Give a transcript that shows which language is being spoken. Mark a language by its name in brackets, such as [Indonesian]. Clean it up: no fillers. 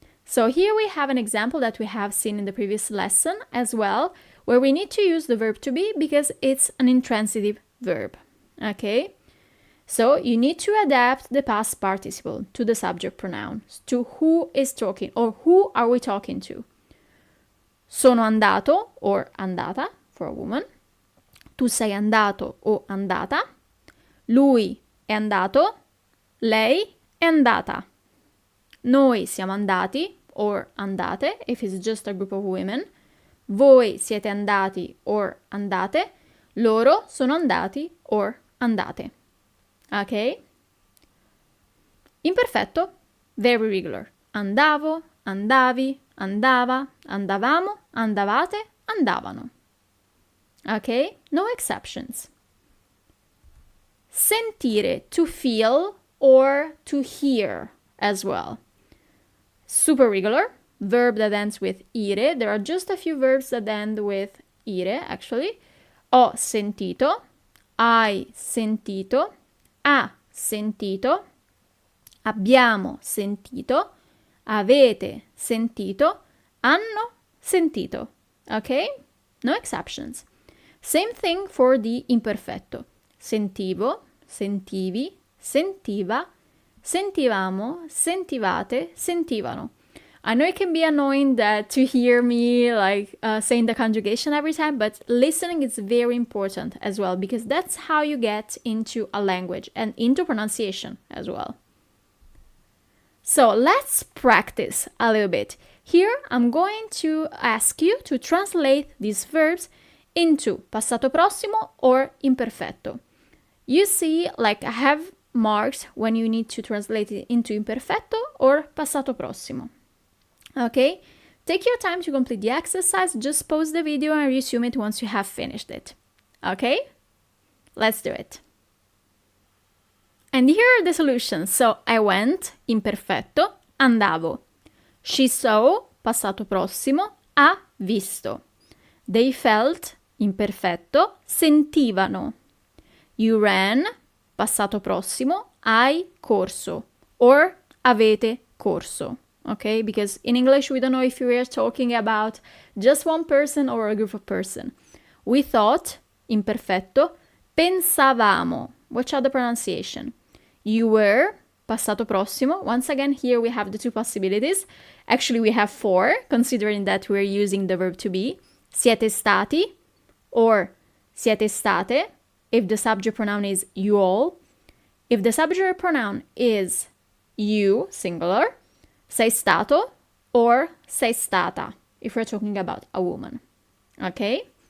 [English] So here we have an example that we have seen in the previous lesson as well, where we need to use the verb to be because it's an intransitive verb. Okay? So you need to adapt the past participle to the subject pronoun, to who is talking or who are we talking to. [Italian] Sono andato [English] or andata for a woman. [Italian] Tu sei andato o andata. Lui è andato. Lei è andata. Noi siamo andati [English] or andate if it's just a group of women. [Italian] Voi siete andati or andate. Loro sono andati or andate. [English] Ok? Imperfetto, very regular. [Italian] Andavo, andavi, andava, andavamo, andavate, andavano. [English] Ok? No exceptions. Sentire, to feel or to hear as well. Super regular, verb that ends with ire. There are just a few verbs that end with ire, actually. [Italian] Ho sentito, hai sentito, ha sentito, abbiamo sentito, avete sentito, hanno sentito. [English] Okay? No exceptions. Same thing for the imperfetto. [Italian] Sentivo, sentivi, sentiva, sentivamo, sentivate, sentivano. [English] I know it can be annoying to hear me saying the conjugation every time, but listening is very important as well because that's how you get into a language and into pronunciation as well. So let's practice a little bit. Here I'm going to ask you to translate these verbs into passato prossimo or imperfetto. You see, I have marks when you need to translate it into imperfetto or passato prossimo. Okay? Take your time to complete the exercise. Just pause the video and resume it once you have finished it. Okay? Let's do it. And here are the solutions. So I went, imperfetto, andavo. She saw, [Italian] passato prossimo, ha visto. They felt, imperfetto, sentivano. You ran, passato prossimo, hai corso. Or avete corso. [English] Okay, because in English we don't know if we are talking about just one person or a group of person. We thought, imperfetto, pensavamo. Watch out the pronunciation. You were, passato prossimo. Once again, here we have the two possibilities. Actually, we have four, considering that we're using the verb to be. [Italian] Siete stati, or siete state, [English] if the subject pronoun is you all. If the subject pronoun is you, singular, [Italian] sei stato, or sei stata, [English] if we're talking about a woman. Okay?